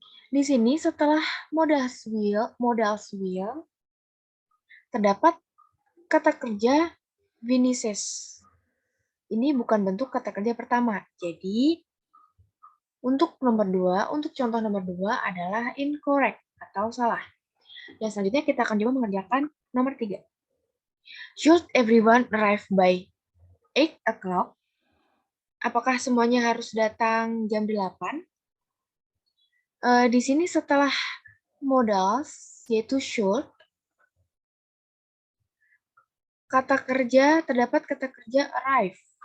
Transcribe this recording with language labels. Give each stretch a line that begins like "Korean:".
Indonesian: Di sini setelah modals will terdapat kata kerja finishes. Ini bukan bentuk kata kerja pertama. Jadi untuk contoh nomor 2 adalah incorrect atau salah. Dan selanjutnya kita akan coba mengerjakan nomor 3.
English: Should everyone arrive by 8 o'clock?
Indonesian: Apakah semuanya harus datang jam 8? Di sini setelah modals, yaitu should, terdapat kata kerja arrive.